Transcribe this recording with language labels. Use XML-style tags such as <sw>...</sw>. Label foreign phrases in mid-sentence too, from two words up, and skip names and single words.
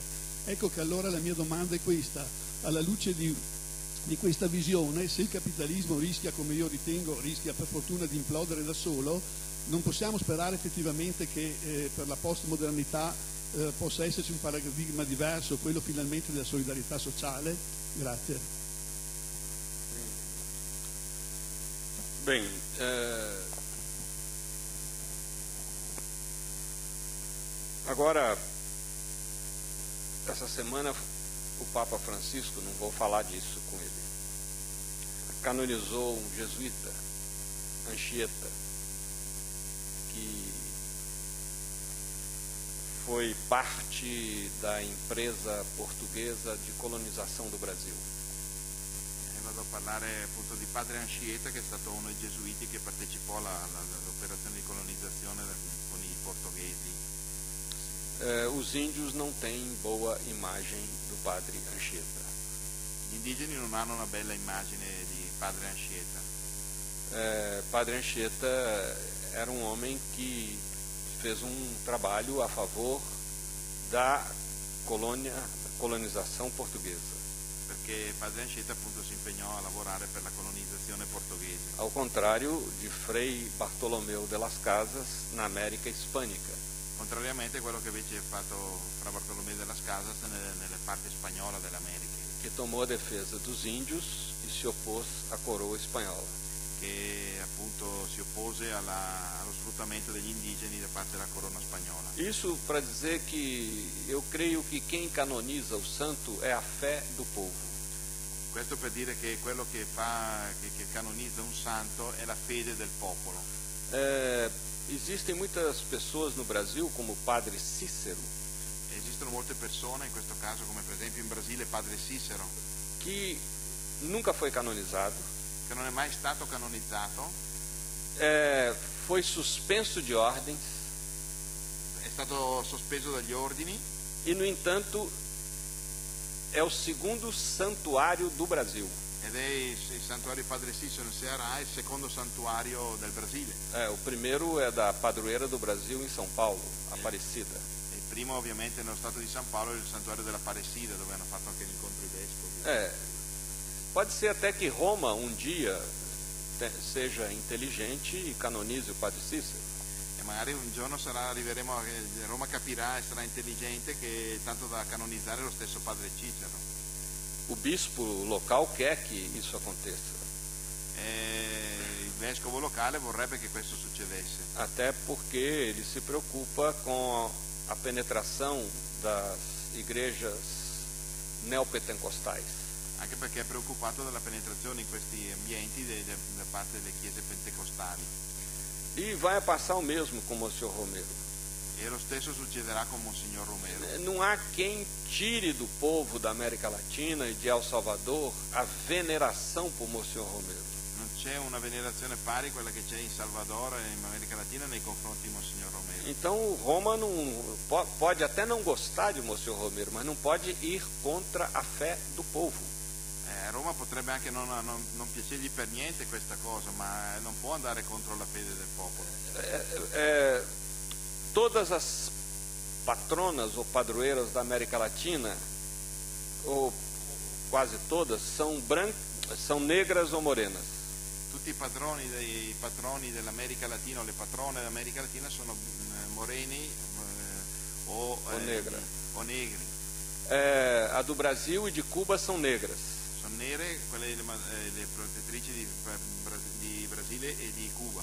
<it>Ecco che allora la mia domanda è questa: alla luce di questa visione, se il capitalismo rischia, come io ritengo, rischia per fortuna di implodere da solo, non possiamo sperare effettivamente che per la postmodernità possa esserci un paradigma diverso, quello finalmente della solidarietà sociale? Grazie.</it> <pt>Bem, agora, essa semana o Papa Francisco, não vou falar disso com ele, canonizou um jesuíta, Anchieta, que foi parte da empresa portuguesa</pt> <it>di colonizzazione del Brasil. Vado a parlare appunto di padre Anchieta, che è stato uno dei gesuiti che partecipò all'operazione di colonizzazione con i portoghesi.</it> <pt>Os índios não têm boa imagem do padre Anchieta.</pt> <it>Gli indigeni non hanno una bella immagine di padre Anchieta.</it> <pt>Padre Anchieta era um homem que fez um trabalho a favor da colonização portuguesa.</pt> <it>Perché padre Anchieta appunto si impegnò a lavorare per la colonizzazione portoghese.</it> <pt>Ao contrário di Frei Bartolomeu de las Casas na América Hispânica.</pt> <it>Contrariamente a quello che invece ha fatto Fra Bartolomé de las Casas nella parte spagnola dell'America.</it> <pt>Que tomou a defesa dos índios e se opôs à coroa espanhola.</pt> <it>Che appunto si oppose allo sfruttamento degli indigeni da parte della corona spagnola.</it> <pt>Isso para dizer que eu creio que quem canoniza o santo é a fé do povo.</pt> <it>Questo per dire che quello che canonizza un santo è la fede del popolo.</it> <pt>Existem muitas pessoas no Brasil, como o padre Cícero.</pt> <it>Esistono molte persone, in questo caso come per esempio in Brasile padre Cícero,</it> <pt>que nunca foi canonizado.</pt> <it>Che non è mai stato canonizzato.</it> <pt>Foi suspenso de ordens.</pt> <it>È stato sospeso dagli ordini.</it> <pt>E, no entanto,</pt> <it>è il secondo</it> <pt>santuário do Brasil.</pt> <it>Ed è il santuario Padre Cícero in Ceará, il secondo santuario del Brasile.</it> <pt>O primeiro é da padroeira do Brasil em São Paulo, Aparecida.</pt> <it>Il primo ovviamente nello stato di San Paolo è il santuario dell'Apparecida, dove hanno fatto anche l'incontro i vescovi.</it> <pt>Pode ser até que Roma um dia seja inteligente e canonize o Padre Cícero.</pt> <it>È magari un giorno arriveremo a Roma capirà e sarà intelligente che tanto da canonizzare lo stesso padre Cicero.</it> <pt>O bispo local quer que isso aconteça.</pt> <it>Il vescovo locale vorrebbe che questo succedesse.</it> <pt>Até porque ele se preocupa com a penetração das igrejas neopentecostais.</pt> <it>Anche perché è preoccupato dalla penetrazione in questi ambienti da parte delle chiese pentecostali.</it> <pt>E vai passar o mesmo com o Monsignor Romero.</pt> <it>E lo stesso succederà con Monsignor Romero.</it> <pt>Não há quem tire do povo da América Latina e de El Salvador a veneração por Monsignor Romero.</pt> <it>Non c'è una venerazione pari a quella che c'è in Salvador e in America Latina nei confronti di Monsignor Romero.</it> <pt>Então Roma não pode até não gostar de Monsignor Romero, mas não pode ir contra a fé do povo.</pt> <it>Roma potrebbe anche non piacergli per niente questa cosa, ma non può andare contro la fede del popolo.</it> <pt>Todas as patronas ou padroeiras da América Latina, ou quase todas, são negras ou morenas.</pt> <it>Tutti i patroni dell'America Latina o le patrone dell'America Latina sono moreni o negri.</it> <pt>A do Brasil e de Cuba são negras.</pt> <it>Sono nere quelle le protettrici di Brasile e di Cuba.</it>